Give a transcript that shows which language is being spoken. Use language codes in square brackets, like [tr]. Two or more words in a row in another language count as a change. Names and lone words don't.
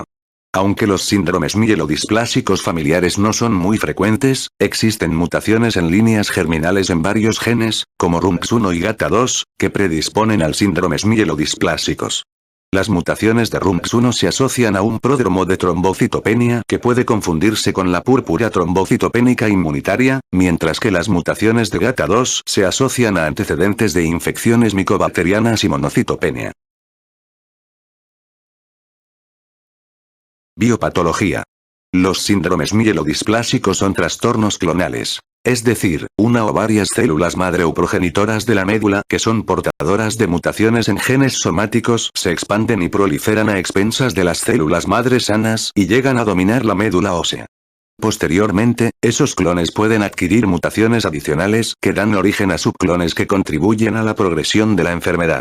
[es] Aunque los síndromes mielodisplásicos familiares no son muy frecuentes, existen mutaciones en líneas germinales en varios genes, como RUNX1 y GATA2, que predisponen al síndromes mielodisplásicos. Las mutaciones de RUNX1 se asocian a un pródromo de trombocitopenia que puede confundirse con la púrpura trombocitopénica inmunitaria, mientras que las mutaciones de GATA2 se asocian a antecedentes de infecciones micobacterianas y monocitopenia. Biopatología. Los síndromes mielodisplásicos son trastornos clonales. Es decir, una o varias células madre o progenitoras de la médula que son portadoras de mutaciones en genes somáticos se expanden y proliferan a expensas de las células madre sanas y llegan a dominar la médula ósea. Posteriormente, esos clones pueden adquirir mutaciones adicionales que dan origen a subclones que contribuyen a la progresión de la enfermedad.